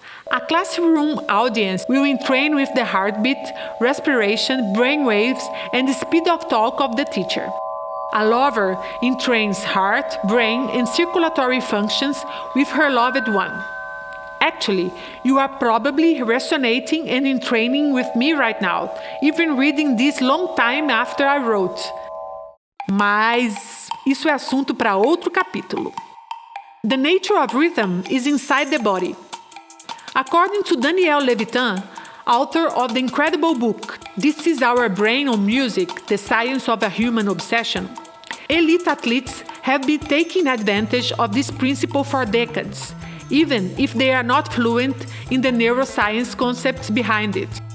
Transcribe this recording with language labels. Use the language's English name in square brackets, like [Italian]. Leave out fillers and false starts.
[English] A classroom audience will entrain with the heartbeat, respiration, brain waves, and the speed of talk of the teacher. A lover entrains heart, brain, and circulatory functions with her loved one. Actually, you are probably resonating and entraining with me right now, even reading this long time after I wrote. [Portuguese] Mas isso é assunto para outro capítulo. [English] The nature of rhythm is inside the body. According to Daniel Levitin, author of the incredible book This is our brain on music, the science of a human obsession. Elite athletes have been taking advantage of this principle for decades, even if they are not fluent in the neuroscience concepts behind it.